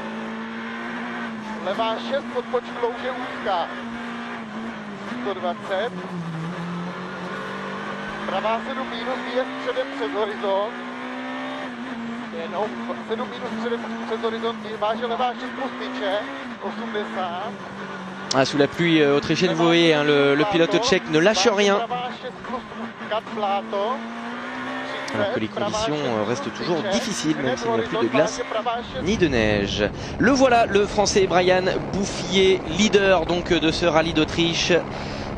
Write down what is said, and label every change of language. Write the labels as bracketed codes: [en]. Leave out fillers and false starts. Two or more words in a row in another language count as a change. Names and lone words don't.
[cs] levá 6 pod počklou, že úzká, 120, pravá 7 minus, výjezd předem přes horizont, jenom 7 minus předem přes horizont, váže levá 6 plus tyče, 80. [fr] Ah, sous la pluie autrichienne, vous voyez, hein, le pilote tchèque ne lâche rien. Alors que les conditions restent toujours difficiles, même s'il n'y a plus de glace ni de neige. Le voilà, le français Brian Bouffier, leader donc de ce rallye d'Autriche.